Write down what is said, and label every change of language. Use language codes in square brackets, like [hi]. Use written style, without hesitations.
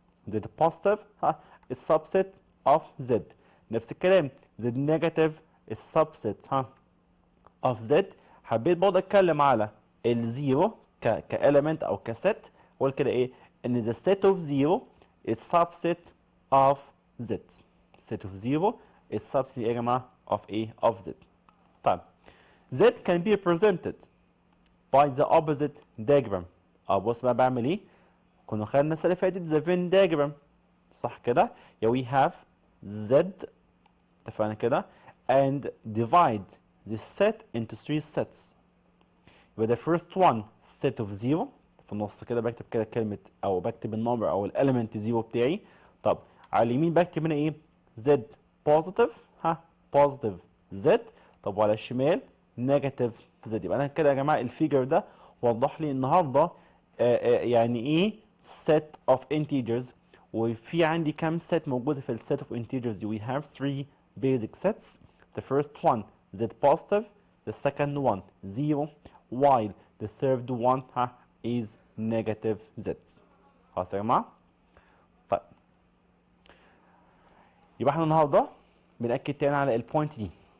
[en] z positive is subset of z. [ar] نفس الكلام [en] z negative is subset of z. [ar] حبيت برضه اتكلم على الزيرو كاليمنت او كست، اقول كده ايه؟ ان [en] the set of zero is subset of z. set of zero is subset [ar] يا جماعه [en] of ايه؟ of z. طيب z can be represented by the opposite diagram. [ar] بص بقى بعمل ايه؟ كنا خدنا السنه اللي فاتت [en] the Venn diagram [ar] صح كده؟ [en] we have z [ar] اتفقنا كده [en] and divide this set into 3 sets. [ar] يبقى [en] the first one set of 0 [ar] في النص كده بكتب كده كلمة أو بكتب النمبر أو الاليمنت 0 بتاعي. طب على اليمين بكتب هنا إيه؟ [en] z positive positive z. [ar] طب وعلى الشمال negative z. يبقى أنا كده يا جماعة الفيجر ده وضح لي النهارده يعني إيه set of integers، وفي عندي كام set موجودة في الset of integers دي. [en] we have 3 basic sets. the first one z positive, the second one 0, while the third one is negative z. [ar] خلاص يا جماعة؟ طيب يبقى احنا النهارده بنأكد تاني على البوينت دي.